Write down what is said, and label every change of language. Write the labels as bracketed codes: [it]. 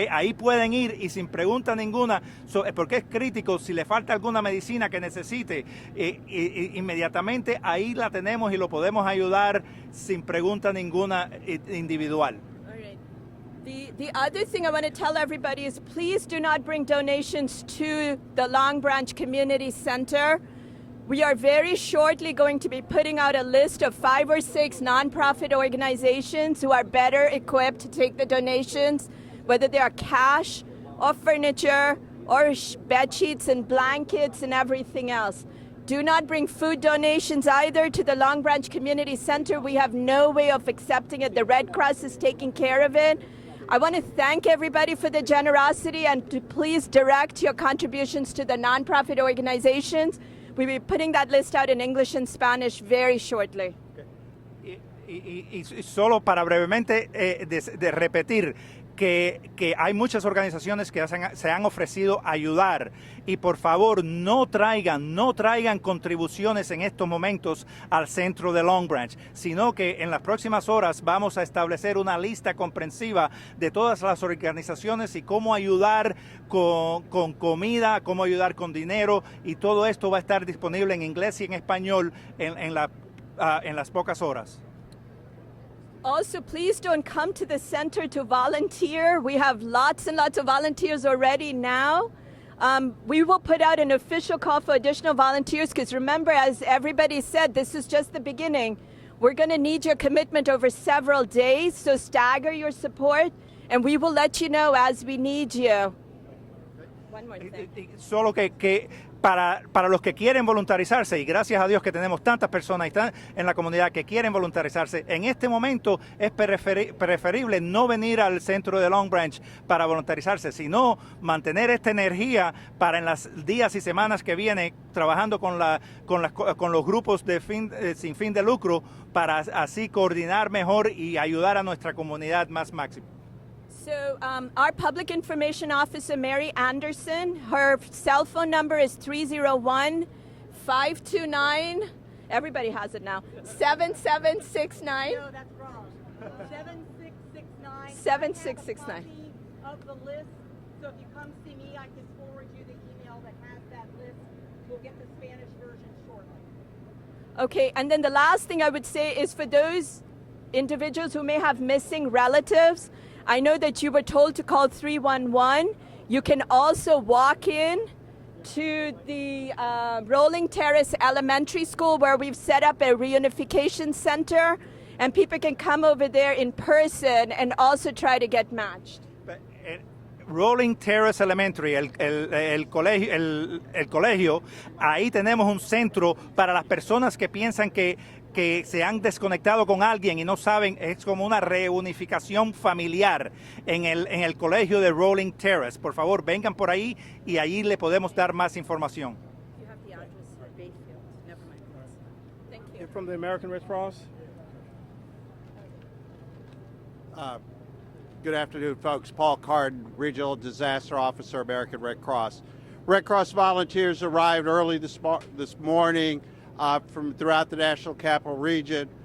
[es] Ahí pueden ir y sin pregunta ninguna, porque es crítico, si le falta alguna medicina que necesite, inmediatamente ahí la tenemos y lo podemos ayudar sin pregunta ninguna individual. [en] All right. The other thing I want to tell everybody is please do not bring donations to the Long Branch Community Center. We are very shortly going to be putting out a list of 5 or 6 nonprofit organizations who are better equipped to take the donations, whether they are cash or furniture or bed sheets and blankets and everything else. Do not bring food donations either to the Long Branch Community Center. We have no way of accepting it. The Red Cross is taking care of it. I want to thank everybody for the generosity and to please direct your contributions to the nonprofit organizations. We'll be putting that list out in English and Spanish very shortly. [es] Y solo para brevemente de repetir que hay muchas organizaciones que se han ofrecido ayudar y por favor no traigan contribuciones en estos momentos al centro de Long Branch, sino que en las próximas horas vamos a establecer una lista comprensiva de todas las organizaciones y cómo ayudar con comida, cómo ayudar con dinero, y todo esto va a estar disponible en inglés y en español en las pocas horas. [en] Also, please don't come to the center to volunteer. We have lots and lots of volunteers already now. We will put out an official call for additional volunteers because remember, as everybody said, this is just the beginning. We're going to need your commitment over several days, so stagger your support, and we will let you know as we need you. One more thing. [es] Solo que para los que quieren voluntarizarse, y gracias a Dios que tenemos tantas personas en la comunidad que quieren voluntarizarse, en este momento es preferible no venir al centro de Long Branch para voluntarizarse, sino mantener esta energía para en los días y semanas que vienen trabajando con los grupos sin fin de lucro para así coordinar mejor y ayudar a nuestra comunidad más máximo. [en] So our public information officer, Mary Anderson, her cell phone number is 301-529, everybody has it now, 7769. No, that's wrong. 7669. 7669. I have a copy of the list, so if you come see me, I can forward you the email that has that list. We'll get the Spanish version shortly. Okay, and then the last thing I would say is for those individuals who may have missing relatives, I know that you were told to call 311. You can also walk in to the Rolling Terrace Elementary School where we've set up a reunification center, and people can come over there in person and also try to get matched. [es] Rolling Terrace Elementary, el colegio, ahí tenemos un centro para las personas que piensan que que se han desconectado con alguien y no saben, es como una reunificación familiar en el colegio de Rolling Terrace. Por favor, vengan por ahí y ahí le podemos dar más información. [en] You have the address for Bayfield. Never mind. Thank you. You're from the American Red Cross? Good afternoon, folks. Paul Carden, Regional Disaster Officer, American Red Cross. Red Cross volunteers arrived early this morning from throughout the National Capital Region.